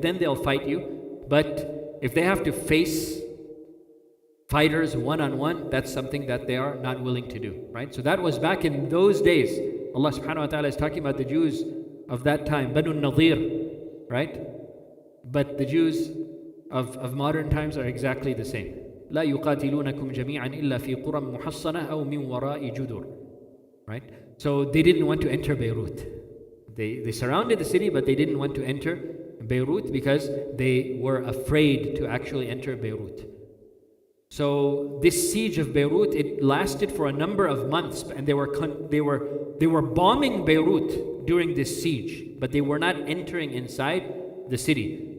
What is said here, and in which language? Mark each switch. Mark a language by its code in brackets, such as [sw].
[en] Then they'll fight you. But if they have to face fighters one on one, that's something that they are not willing to do, right? So that was back in those days. Allah subhanahu wa ta'ala is talking about the Jews of that time, Banu Nadir, right? But the Jews of modern times are exactly the same. [ar] لا يقاتلونكم جميعا إلا في قرى محصنة أو من وراء جدر. [en] Right? So they didn't want to enter Beirut. They surrounded the city, but they didn't want to enter Beirut because they were afraid to actually enter Beirut. So this siege of Beirut, it lasted for a number of months, and they were bombing Beirut during this siege, but they were not entering inside the city.